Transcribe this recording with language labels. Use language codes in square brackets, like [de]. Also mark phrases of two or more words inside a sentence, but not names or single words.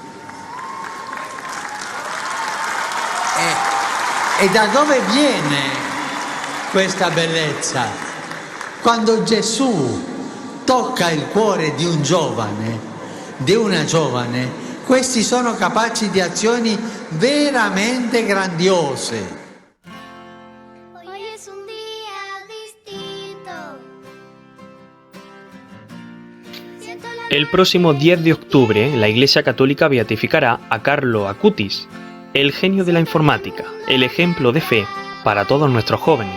[it] E da dove viene questa bellezza? Quando Gesù tocca il cuore di un giovane, di una giovane, questi sono capaci di azioni veramente grandiose. [es] Hoy es un día distinto. El próximo 10 de octubre, la Iglesia Católica beatificará a Carlo Acutis, el genio de la informática, el ejemplo de fe para todos nuestros jóvenes.